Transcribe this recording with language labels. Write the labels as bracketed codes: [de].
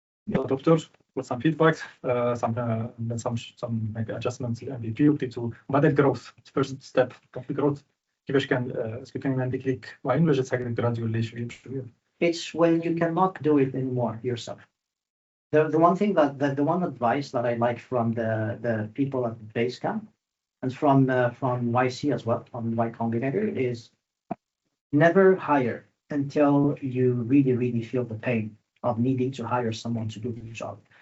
[en] doctor with some feedback, some maybe adjustments in MVP [ar] وبعد [en] growth first step of the growth. [ar] كيفاش كان اسكو كان عندك ليك وين ولا جات هكا [en] gradually [ar] شويه بشويه. [en] It's when you cannot do it anymore yourself. The one thing the one advice that I like from the people at the base camp and from YC as well, from Y Combinator, is never hire until you really feel the pain of needing to hire someone to do the job.